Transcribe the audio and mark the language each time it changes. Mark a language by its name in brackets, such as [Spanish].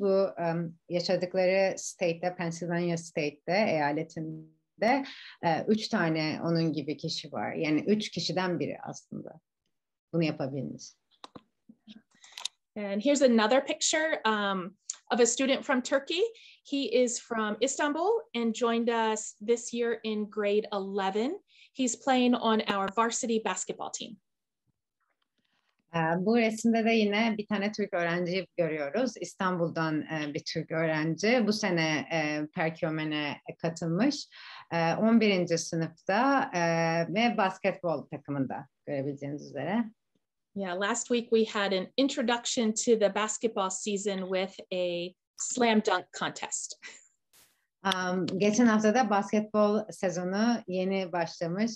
[Turkish] Bu yaşadıkları state'de, Pennsylvania State'de, eyaletinde 3 tane onun gibi kişi var. Yani 3 kişiden biri aslında bunu yapabilmiş. [English] And here's another picture of a student from Turkey. He is from Istanbul and joined us this year in grade 11. He's playing on our varsity basketball team. [Turkish] Bu resimde de yine bir tane Türk öğrenci görüyoruz. İstanbul'dan bir Türk öğrenci. Bu sene Perkiomen'e katılmış. 11. sınıfta ve basketbol takımında görebileceğiniz üzere. [English] Yeah, last week we had an introduction to the basketball season with a slam dunk contest. [Turkish] Geçen hafta da basketbol sezonu yeni başlamış.